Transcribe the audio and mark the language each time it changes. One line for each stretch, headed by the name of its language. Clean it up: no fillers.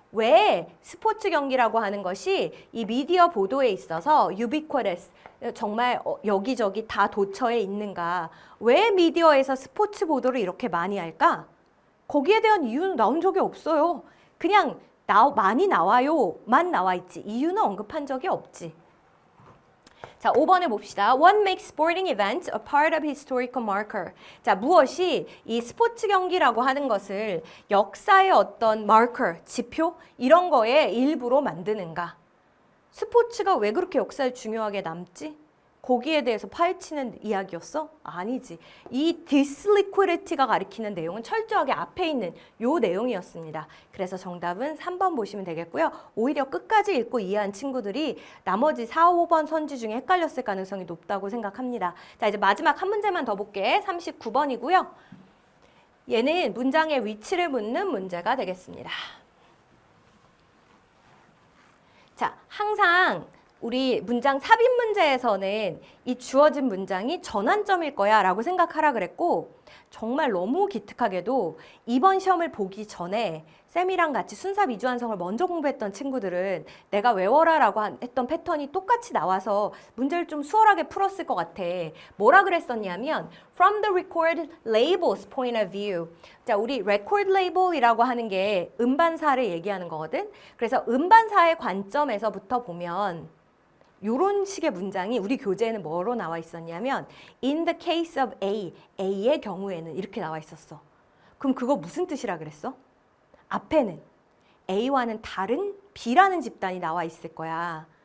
Korean: 왜 스포츠 경기라고 하는 것이 이 미디어 보도에 있어서 ubiquitous, 정말 여기저기 다 도처에 있는가? 왜 미디어에서 스포츠 보도를 이렇게 많이 할까? 거기에 대한 이유는 나온 적이 없어요. 그냥 많이 나와요만 나와 있지. 이유는 언급한 적이 없지. 자, 5번에 봅시다.
English: What makes sporting events a part of historical marker?
Korean: 자, 무엇이 이 스포츠 경기라고 하는 것을 역사의 어떤 marker, 지표 이런 거의 일부로 만드는가? 스포츠가 왜 그렇게 역사에 중요하게 남지? 거기에 대해서 파헤치는 이야기였어? 아니지. 이 disliquidity가 가리키는 내용은 철저하게 앞에 있는 요 내용이었습니다. 그래서 정답은 3번 보시면 되겠고요. 오히려 끝까지 읽고 이해한 친구들이 나머지 4, 5번 선지 중에 헷갈렸을 가능성이 높다고 생각합니다. 자, 이제 마지막 한 문제만 더 볼게. 39번이고요. 얘는 문장의 위치를 묻는 문제가 되겠습니다. 자, 항상 우리 문장 삽입 문제에서는 이 주어진 문장이 전환점일 거야 라고 생각하라 그랬고 정말 너무 기특하게도 이번 시험을 보기 전에 쌤이랑 같이 순삽 이주완성을 먼저 공부했던 친구들은 내가 외워라 라고 했던 패턴이 똑같이 나와서 문제를 좀 수월하게 풀었을 것 같아. 뭐라 그랬었냐면
English: From the record label's point of view.
Korean: 자, 우리 record label이라고 하는 게 음반사를 얘기하는 거거든. 그래서 음반사의 관점에서부터 보면 요런 식의 문장이 우리 교재에는 뭐로 나와 있었냐면
English: In the case of A,
Korean: A의 경우에는 이렇게 나와 있었어. 그럼 그거 무슨 뜻이라 그랬어? 앞에는 A와는 다른 B라는 집단이 나와 있을 거야.